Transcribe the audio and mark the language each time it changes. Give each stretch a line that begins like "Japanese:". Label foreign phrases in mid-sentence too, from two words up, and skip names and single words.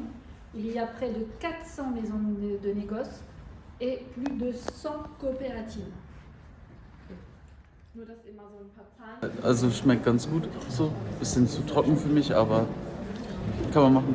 French: Il y a près de 400 maisons de négoce et plus de 100 coopératives.
German: Also schmeckt ganz gut, so bisschen zu trocken für mich, aber kann man machen.